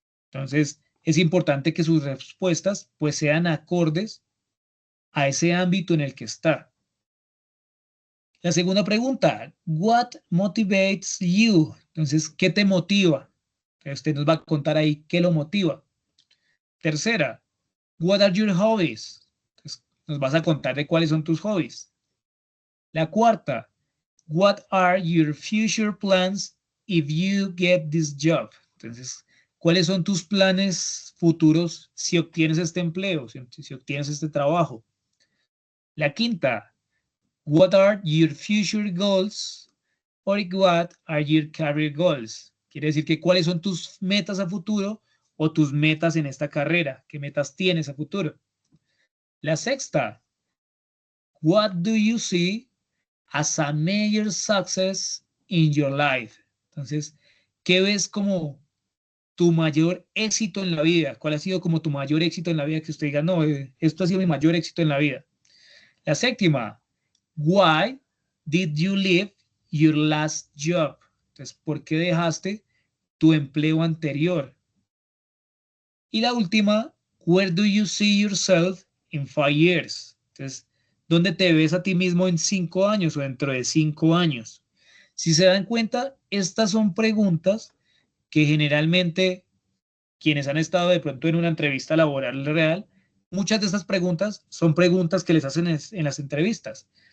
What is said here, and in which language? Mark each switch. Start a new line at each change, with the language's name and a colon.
Spanish: Entonces es importante que sus respuestas pues sean acordes a ese ámbito en el que está. La segunda pregunta,
English: what motivates you?
Spanish: Entonces, ¿qué te motiva? Usted nos va a contar ahí qué lo motiva.
English: Tercera, what are your hobbies?
Spanish: Entonces, nos vas a contar de cuáles son tus hobbies. La cuarta,
English: what are your future plans if you get this job?
Spanish: Entonces, ¿cuáles son tus planes futuros si obtienes este empleo, si obtienes este trabajo? La quinta,
English: what are your future goals or what are your career goals?
Spanish: Quiere decir que cuáles son tus metas a futuro o tus metas en esta carrera. ¿Qué metas tienes a futuro? La sexta,
English: what do you see as a major success in your life?
Spanish: Entonces, ¿qué ves como tu mayor éxito en la vida? ¿Cuál ha sido como tu mayor éxito en la vida que usted diga, no, esto ha sido mi mayor éxito en la vida? La séptima,
English: why did you leave your last job?
Spanish: Entonces, ¿por qué dejaste tu empleo anterior? Y la última,
English: where do you see yourself in 5 years?
Spanish: Entonces, ¿dónde te ves a ti mismo en 5 años o dentro de 5 años? Si se dan cuenta, estas son preguntas que generalmente quienes han estado de pronto en una entrevista laboral real, muchas de estas preguntas son preguntas que les hacen en las entrevistas.